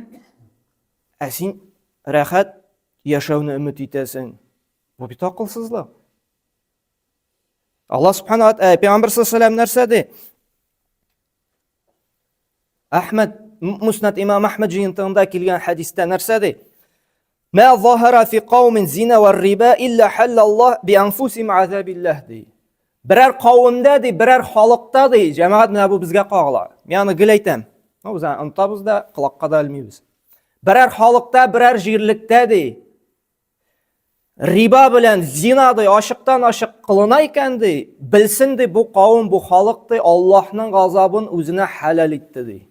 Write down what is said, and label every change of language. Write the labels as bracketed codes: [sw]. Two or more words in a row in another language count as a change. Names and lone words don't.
[tt] Син рәхәт яшәүне өмет итәсең. Бу бит акылсызлык. Аллаһ [ar] سبحانه وتعالى [tt] Пәйгамбәр саллаллаһу нәрсә ди? Ахмад Муснад имам Ахмад җыентыгында килгән хадистә нәрсә ди? [ar] "ما ظهر في قوم زنا وربا إلا أحلوا بأنفسهم عذاب الله" [tt] ди. Берәр кавымда ди, берәр халыкта ди, җәмәгать менә бу безгә кагыла. Мен аны гел әйтәм. Без онытабыз да, колакка да илмибез. Берәр халыкта, берәр җирлектә ди, риба белән зина ди, ашыктан ашык кылына икән ди, белсен ди бу кавым, бу халык ди, Аллаһның газабын үзенә хәлал итте ди.